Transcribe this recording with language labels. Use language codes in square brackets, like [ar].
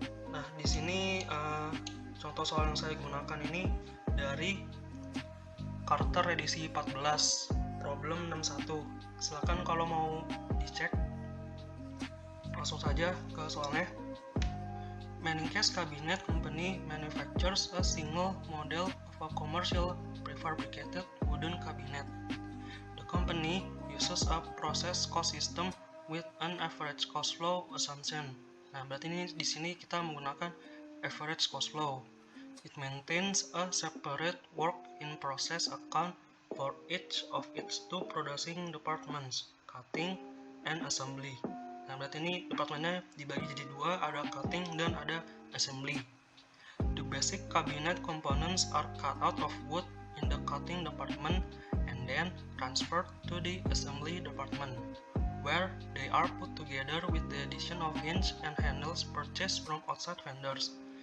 [id] Nah, di sini contoh soal yang saya gunakan ini dari Carter edisi 14, problem 61. Silakan kalau mau dicek. Langsung saja ke soalnya. [en] Manningcase Cabinet Company manufactures a single model of a commercial prefabricated wooden cabinet. The company uses a process cost system with an average cost flow assumption. [id] Nah, berarti ini di sini kita menggunakan average cost flow. [en] It maintains a separate work in process account for each of its two producing departments, cutting and assembly. [id] Nah, berarti ini departemennya dibagi jadi dua, ada cutting dan ada assembly. [en] The basic cabinet components are cut out of wood in the cutting department and then transferred to the assembly department, where they are put together with the addition of hinge and handles purchased from outside vendors.